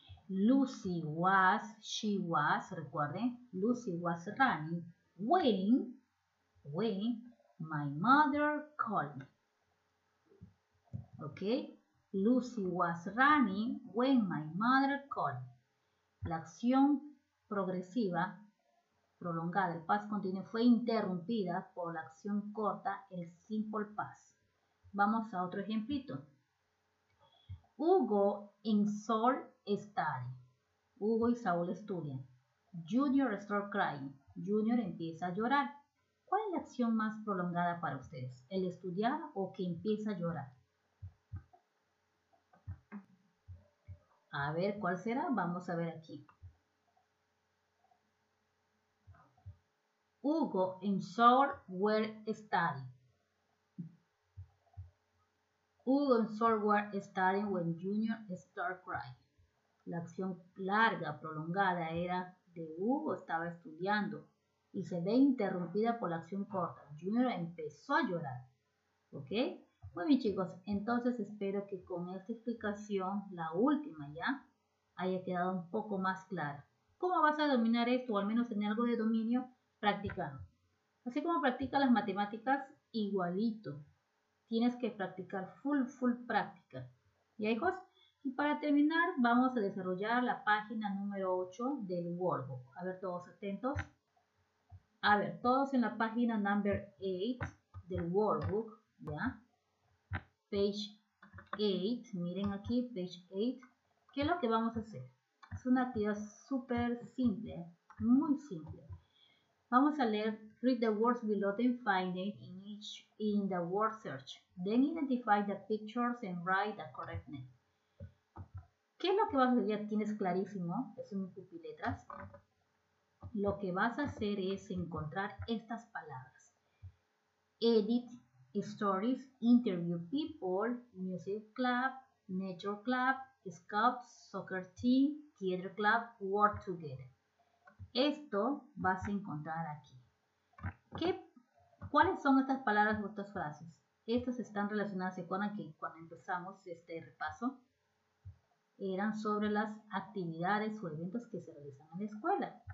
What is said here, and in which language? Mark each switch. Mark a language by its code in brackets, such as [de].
[en] Lucy was, she was, [es] recuerden, [en] Lucy was running when my mother called me. [es] Ok, [en] Lucy was running when my mother called me. [es] La acción progresiva, prolongada, el past continuous, fue interrumpida por la acción corta, el simple past. Vamos a otro ejemplito. [en] Hugo and Saul study. [es] Hugo y Saúl estudian. [en] Junior start crying. [es] Junior empieza a llorar. ¿Cuál es la acción más prolongada para ustedes? ¿El estudiar o que empieza a llorar? A ver, ¿cuál será? Vamos a ver aquí. [en] Hugo and Saul were studying. Hugo and Saul were studying when Junior started crying. [es] La acción larga, prolongada, era de Hugo estaba estudiando y se ve interrumpida por la acción corta. Junior empezó a llorar. ¿Ok? Muy bien, chicos. Entonces espero que con esta explicación, la última ya, haya quedado un poco más clara. ¿Cómo vas a dominar esto o al menos tener algo de dominio? Practicando. Así como practica las matemáticas, igualito. Tienes que practicar full práctica. ¿Ya, hijos? Y para terminar, vamos a desarrollar la página número 8 del workbook. A ver, todos atentos. A ver, todos en la página number 8 del workbook, ¿ya? Page 8, miren aquí, page 8. ¿Qué es lo que vamos a hacer? Es una actividad súper simple, muy simple. Vamos a leer, [en] read the words below and find it in the word search. Then identify the pictures and write the correct name. [es] ¿Qué es lo que vas a hacer? Ya tienes clarísimo, es un pupiletras. Lo que vas a hacer es encontrar estas palabras. [en] Edit, stories, interview people, music club, nature club, scouts, soccer team, theater club, work together. [es] Esto vas a encontrar aquí. ¿Cuáles son estas palabras o estas frases? Estas están relacionadas, ¿se acuerdan que cuando empezamos este repaso? Eran sobre las actividades o eventos que se realizan en la escuela.